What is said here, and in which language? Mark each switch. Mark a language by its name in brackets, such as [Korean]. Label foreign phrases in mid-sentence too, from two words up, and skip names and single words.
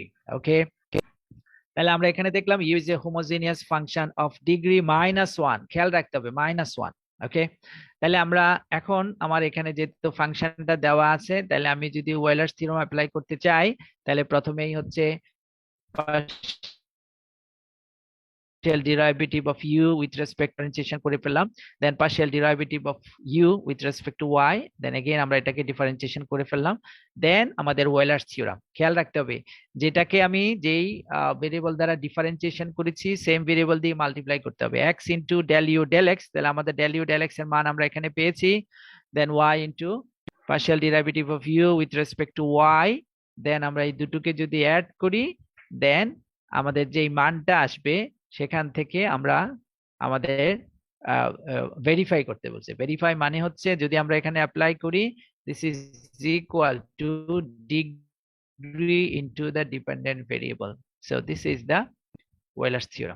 [Bangla] ওকে, তাহলে আমরা এখানে দেখলাম [English] u is a homogeneous function of degree -1, [Bangla] খেয়াল রাখতে হবে -1। ওকে, তাহলে আমরা এখন আমার এখানে যেহেতু ফাংশনটা দেওয়া আছে, তাহলে আমি যদি [English] Euler's theorem [Bangla] অ্যাপ্লাই করতে চাই, তাহলে প্রথমেই হচ্ছে [English] partial derivative of u with respect to differentiation [Bangla] করে পেলাম, [English] then partial derivative of u with respect to y, then again [Bangla] আমরা এটাকে ডিফারেন্সিয়েশন করে ফেললাম, [English] then আমাদের Euler's theorem. [Bangla] খেয়াল রাখতে হবে যেটাকে আমি যেই ভেরিয়েবল দ্বারা ডিফারেন্সিয়েশন করেছি [English] same variable [Bangla] দিয়ে মাল্টিপ্লাই করতে হবে, [English] x into del u del x, [Bangla] তাহলে আমাদের [English] del u del x [Bangla] এর মান আমরা এখানে পেয়েছি, then [English] y into partial derivative of u with respect to y, [Bangla] then আমরা এই দুটোকে যদি অ্যাড করি, then আমাদের যেই মানটা আসবে সেখান থেকে আমরা আমাদের ভেরিফাই করতে বলছে। ভেরিফাই মানে হচ্ছে যদি আমরা এখানে অ্যাপ্লাই করি, [English] this is equal to degree into the dependent variable, so this is the Euler's theorem.